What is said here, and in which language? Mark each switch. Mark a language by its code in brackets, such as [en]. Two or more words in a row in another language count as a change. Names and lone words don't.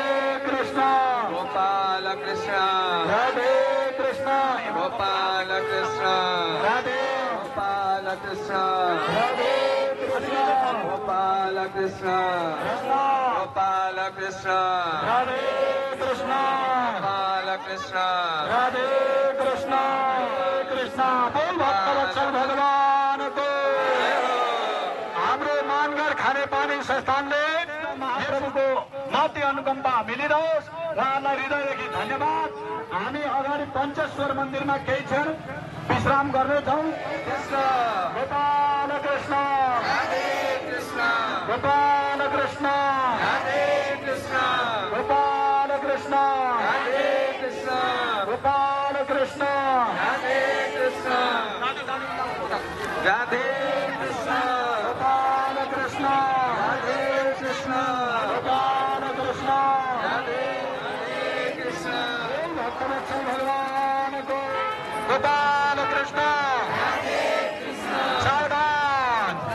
[ne] Krishna Gopal Krishna Radhe Krishna Gopal Krishna Radhe Gopal Krishna Radhe Krishna Gopal Krishna Gopal Krishna Radhe Krishna Krishna Radhe Krishna Krishna बोल भक्तवत्सल भगवान को हाम्रो मानगर खाने पानी संस्थानले महाप्रभुको माथि अनुकम्पा मिलिरहोस् उहाँलाई हृदयदेखि धन्यवाद हामी अगाडि पञ्चेश्वर मन्दिरमा केही क्षण विश्राम गर्नेछौँ गोपाल कृष्ण गोपाल कृष्ण गोपाल कृष्ण गोपाल कृष्ण राधे कृष्ण राधे कृष्ण गोपाल कृष्ण राधे कृष्ण गोपाल कृष्ण राधे कृष्ण भक्तवत्सल भगवान को गोपाल कृष्ण सावधान